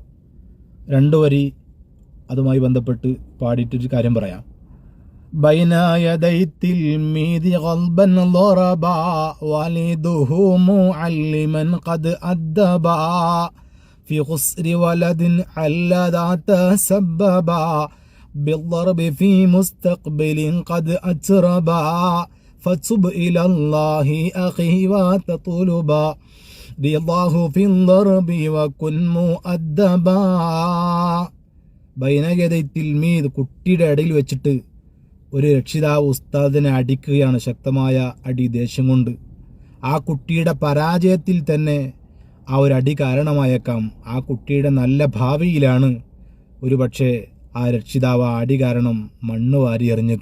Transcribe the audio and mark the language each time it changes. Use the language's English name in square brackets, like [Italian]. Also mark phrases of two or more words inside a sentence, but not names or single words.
[Malayalam] 2 വരി അതുമായി ബന്ധപ്പെട്ട് പാടിയിട്ടൊരു കാര്യം പറയാം. [Arabic] بين يدي تلميذ قلبا ضربا والده معلما قد أدبا في خسر ولد الذي تسببا بالضرب في مستقبل قد أتربا فتب إلى الله أخي وتطلبا رضاه في الضرب وكن مؤدبا. بين يدي تلميذ, [Malayalam] കുട്ടിയുടെ ഇടയിൽ വെച്ചിട്ട് ഒരു രക്ഷിതാവ് ഉസ്താദിനെ അടിക്കുകയാണ്. ശക്തമായ അടി, ദേഷ്യം കൊണ്ട്. ആ കുട്ടിയുടെ പരാജയത്തിൽ തന്നെ ആ ഒരു അടി കാരണമായേക്കാം. ആ കുട്ടിയുടെ നല്ല ഭാവിയിലാണ് ഒരു പക്ഷേ ആ രക്ഷിതാവ് ആ അടി കാരണം മണ്ണ് വാരി എറിഞ്ഞത്.